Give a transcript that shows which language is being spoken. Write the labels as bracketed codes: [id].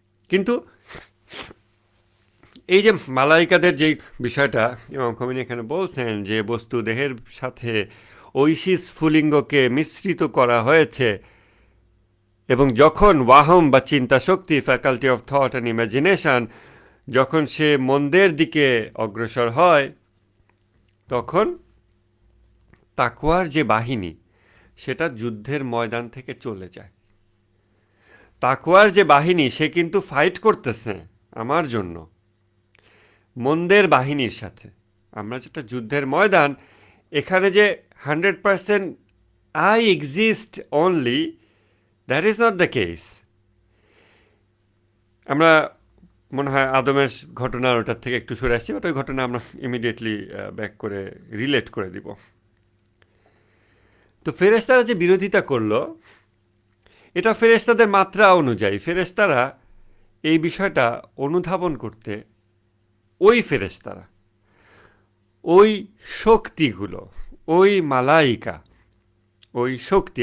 [bn] কিন্তু এই যে মালাইকাদের যেই বিষয়টা ইমাম খোমেনি এখানে বলছেন, যে বস্তু দেহের সাথে ঐশী স্ফুলিঙ্গকে মিশ্রিত করা হয়েছে, এবং যখন ওয়াহম বা চিন্তা শক্তি, [en] faculty of thought and imagination, [bn] যখন সে মন্দের দিকে অগ্রসর হয়, তখন তাকওয়ার যে বাহিনী সেটা যুদ্ধের ময়দান থেকে চলে যায়। তাকওয়ার যে বাহিনী সে কিন্তু ফাইট করতেছে আমার জন্য মন্দের বাহিনীর সাথে। আমরা যেটা যুদ্ধের ময়দান, এখানে যে [en] 100% I exist only, that is not the case. [bn] আমরা মনে হয় আদমের ঘটনার ওটার থেকে একটু সরে আসছি, বাট ওই ঘটনা আমরা ইমিডিয়েটলি ব্যাক করে রিলেট করে দিব। তো ফেরেশতারা যে বিরোধিতা করলো, এটা ফেরেশতাদের মাত্রা অনুযায়ী। ফেরেশতারা এই বিষয়টা অনুধাবন করতে, ওই ফেরেশতারা, ওই শক্তিগুলো, ওই মালাইকা, ওই শক্তি।